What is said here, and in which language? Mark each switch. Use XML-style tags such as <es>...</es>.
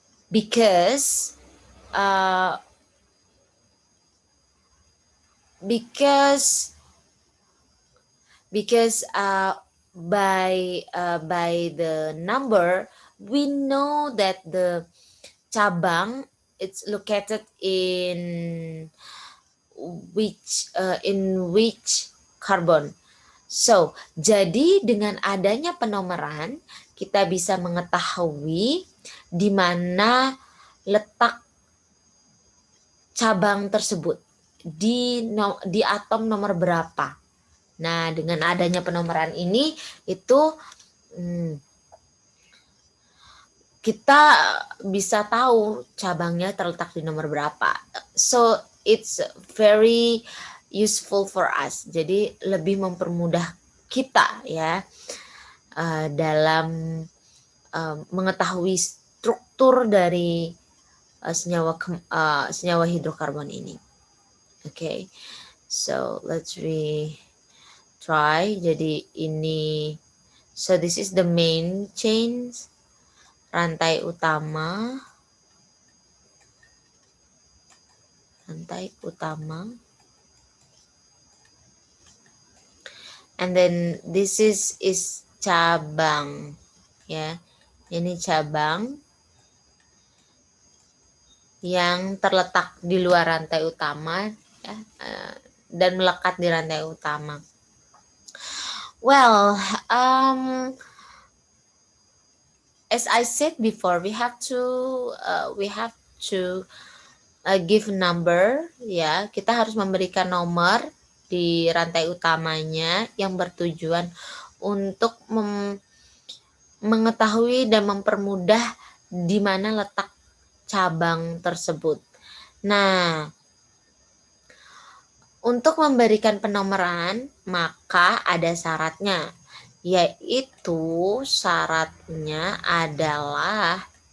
<en>Because because by the number we know that the cabang it's located in which carbon.</en> <id>So, jadi dengan adanya penomoran kita bisa mengetahui di mana letak cabang tersebut di atom nomor berapa. Nah, dengan adanya penomoran ini itu kita bisa tahu cabangnya terletak di nomor berapa.</id> <en>So it's very useful for us.</en> <id>Jadi lebih mempermudah kita ya dalam mengetahui struktur dari senyawa hidrokarbon ini.</id> <en>Okay, so let's try. Jadi ini, so this is the main chains, rantai utama, and then this is cabang ya.</en> <id>Ini cabang yang terletak di luar rantai utama ya, dan melekat di rantai utama.</id> <en>Well, as I said before, we have to give number ya.</en> <id>Kita harus memberikan nomor di rantai utamanya yang bertujuan untuk mengetahui dan mempermudah di mana letak cabang tersebut. Nah, untuk memberikan penomoran maka ada syaratnya, yaitu syaratnya adalah</id>